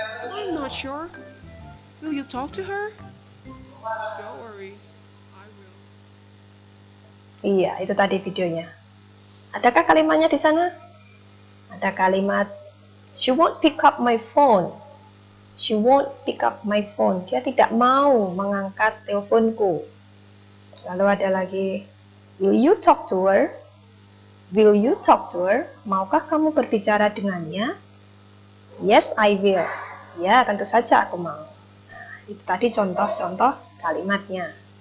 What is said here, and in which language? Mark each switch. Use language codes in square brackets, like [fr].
[en] I'm not sure. Will you talk to her? Don't worry, I will. [id] Iya, itu tadi videonya. Adakah kalimatnya di sana? Ada kalimat [en] she won't pick up my phone. She won't pick up my phone. [id] Dia tidak mau mengangkat teleponku. Lalu ada lagi, [en] will you talk to her? Will you talk to her? [id] Maukah kamu berbicara dengannya? [en] Yes, I will. [id] Ya, tentu saja aku mau. Nah, itu tadi contoh-contoh kalimatnya.